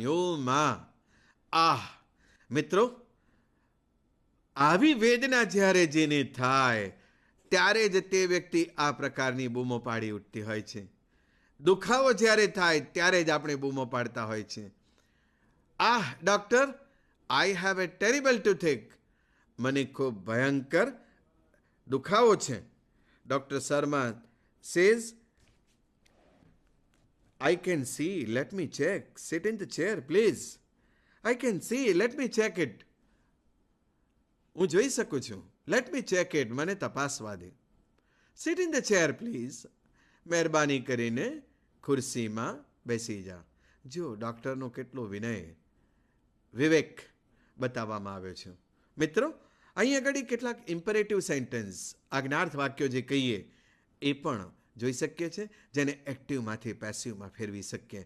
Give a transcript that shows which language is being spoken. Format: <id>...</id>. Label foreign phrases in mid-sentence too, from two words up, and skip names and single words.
<gu>ઓ મા, મિત્રો, આવી વેદના જ્યારે જેને થાય ત્યારે જ તે વ્યક્તિ આ પ્રકારની બૂમો પાડી ઉઠતી હોય છે. દુખાવો જ્યારે થાય ત્યારે જ આપણે બૂમો પાડતા હોય છે.</gu> <en>Doctor, I have a terrible toothache.</en> <gu>મને ખૂબ ભયંકર દુખાવો છે.</gu> <en>Doctor Sharma says, I can see, let me check. Sit in the chair, please. I can see, let me check it.</en> <gu>હું જોઈ શકું છું.</gu> <en>Let me check it.</en> <gu>મને તપાસવા દે.</gu> <en>Sit in the chair, please.</en> <gu>મહેરબાની કરીને ખુરશીમાં બેસી જા. જો ડૉક્ટરનો કેટલો વિનય, વિવેક બતાવવામાં આવ્યો છે. મિત્રો, અહીં આગળ કેટલાક</gu> <en>imperative sentence,</en> <gu>આજ્ઞાર્થ વાક્યો જે કહીએ એ પણ જોઈ શકીએ છીએ, જેને એક્ટિવમાંથી પેસિવમાં ફેરવી શકીએ.</gu>